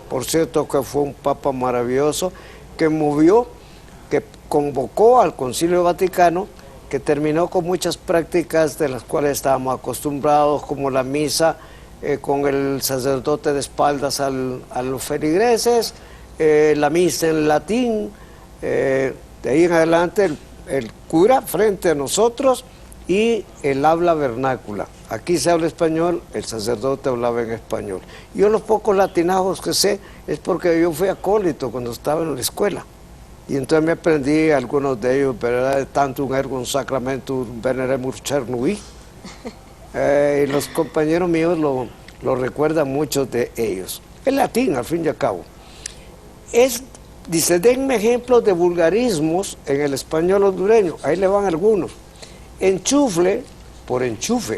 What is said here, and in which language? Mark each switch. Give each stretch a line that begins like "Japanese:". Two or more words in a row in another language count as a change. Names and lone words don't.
Spanish: Por cierto que fue un papa maravilloso que movió, que convocó al Concilio Vaticano, que terminó con muchas prácticas de las cuales estábamos acostumbrados, como la misa con el sacerdote de espaldas a los feligreses, la misa en latín, de ahí en adelante el cura frente a nosotros y el habla vernácula. Aquí se habla español, el sacerdote hablaba en español. Yo los pocos latinajos que sé es porque yo fui acólito cuando estaba en la escuela. Y entonces me aprendí algunos de ellos, ¿verdad?
Latin: Tantum ergo sacramentum veneremur cernui.
Spanish: Y los compañeros míos lo recuerdan muchos de ellos. Es latín, al fin y al cabo. Dice, denme ejemplos de vulgarismos en el español hondureño. Ahí le van algunos. Enchufle, por enchufe.